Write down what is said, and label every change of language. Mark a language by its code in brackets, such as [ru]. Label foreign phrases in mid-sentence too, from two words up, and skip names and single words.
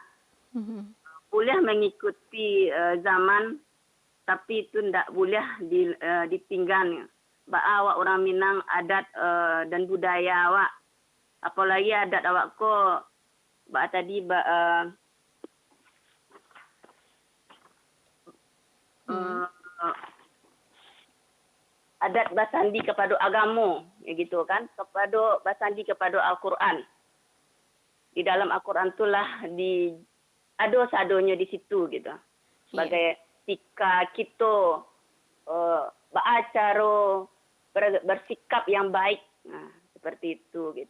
[id] Boleh mengikuti zaman, tapi itu tidak boleh ditinggal. Awak orang Minang adat dan budaya awak, apalagi adat awak ko tadi adat basandi kepada agama, ya gitu kan, kepada basandi kepada Al-Quran. Di dalam Al-Quran itulah [min] di ado-sadonya [id] di situ gitu. Sebagai tika kita beracara bersikap yang baik, seperti itu gitu.